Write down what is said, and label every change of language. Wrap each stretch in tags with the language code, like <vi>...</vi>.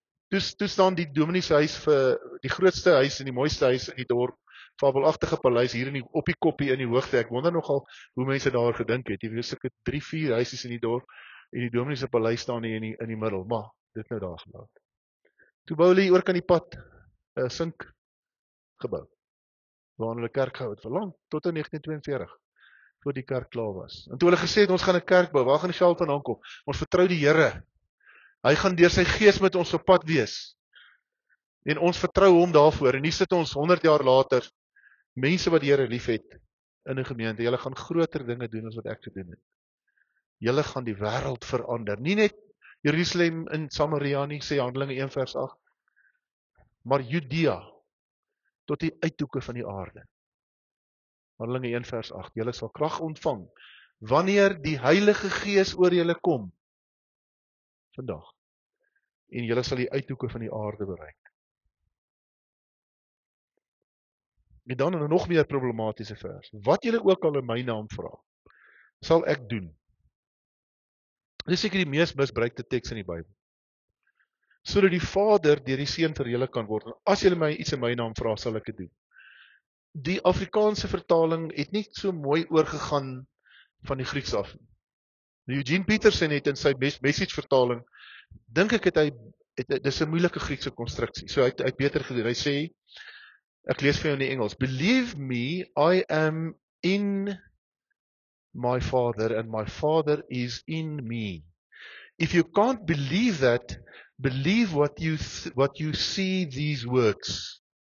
<af>Toe staan die dominee se huis vir die grootste huis en die mooiste huis in die dorp, fabelagtige paleis hier op die koppie in die hoogte. Ek wonder nogal hoe mense daar gedink het. Jy weet seker 3-4 huisies in die dorp en die dominee se paleis staan hier in die middel, maar dit nou daar gelaat. Toe bou hulle hier oor kan die pad 'n sink gebou. Waar hulle kerk gehou het vir lank tot in 1942 voor die kerk klaar was. En toe hulle gesê het ons gaan 'n kerk bou, waar gaan die geld vandaan kom? Ons vertrou die Here. Hy gaan deur sy gees met ons op pad wees. En ons vertrou hom daarvoor. En hier sit ons 100 jaar later, mense wat die Here liefhet in 'n gemeente. Julle gaan groter dinge doen as wat ek gedoen het. Julle gaan die wêreld verander. Nie net Jerusalem en Samaria nie, sê Handelinge 1 vers 8, maar Judea tot die uithoeke van die aarde. Handelinge 1 vers 8. Julle sal krag ontvang wanneer die Heilige Gees oor julle kom vandag. En julle sal die uithoeke van die aarde bereik. En dan 'n nog meer problematiese vers. Wat julle ook al in my naam vra, sal ek doen. Dit is seker die mees misbruikte teks in die Bybel. Sodat die Vader deur die Seun vir julle kan word. As julle my iets in my naam vra, sal ek dit doen. Die Afrikaanse vertaling het nie so mooi oorgegaan van die Grieks af. Eugene Peterson het in sy message vertaling, dink ek dis 'n moeilike Griekse konstruksie. So hy het beter gedoen. Hy sê, ek lees vir jou in die Engels,</af> <en>believe me, I am in my Father and my Father is in me. If you can't believe that, believe what you see these works.</en>